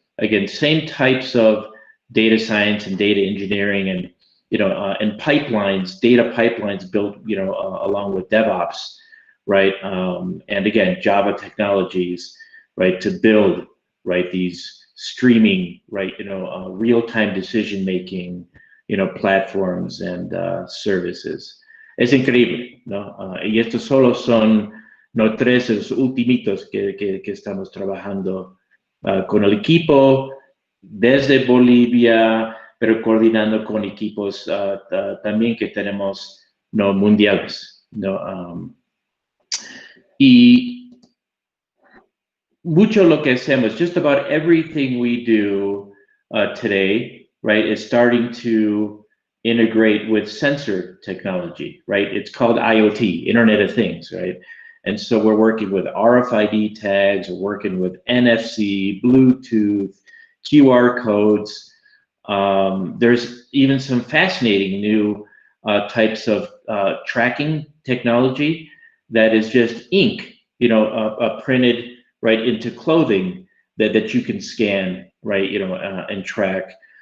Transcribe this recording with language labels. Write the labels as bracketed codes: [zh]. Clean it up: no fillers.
[en] Again, same types of data science and data engineering and and pipelines, data pipelines built, along with DevOps, right? And again, Java technologies, right, to build, right, these streaming, right, real-time decision-making, platforms and services. [es] Es increíble, ¿no? Y estos solo son, tres de los ultimitos que estamos trabajando con el equipo desde Bolivia, pero coordinando con equipos también que tenemos mundiales, y mucho lo que hacemos, [en] just about everything we do today, right, is starting to integrate with sensor technology, right? It's called IoT, Internet of Things, right? And so we're working with RFID tags, we're working with NFC, Bluetooth, QR codes. There's even some fascinating new types of tracking technology that is just ink, printed right into clothing that you can scan, right, and track.